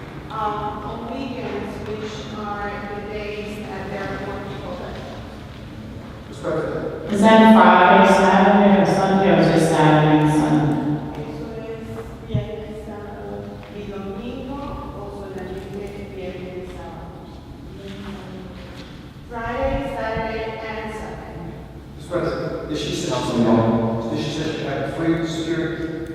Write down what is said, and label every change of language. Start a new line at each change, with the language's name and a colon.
English: On weekends, which are the days that they're working over. Mr. President. Is that Friday, Saturday, or Sunday, or just Saturday and Sunday?
Spanish: Eso es viernes, sábado y domingo, o solamente viernes y sábado.
English: Friday, Saturday, and Sunday. Mr. President, did she say, Councilman. did she say she had 3 security?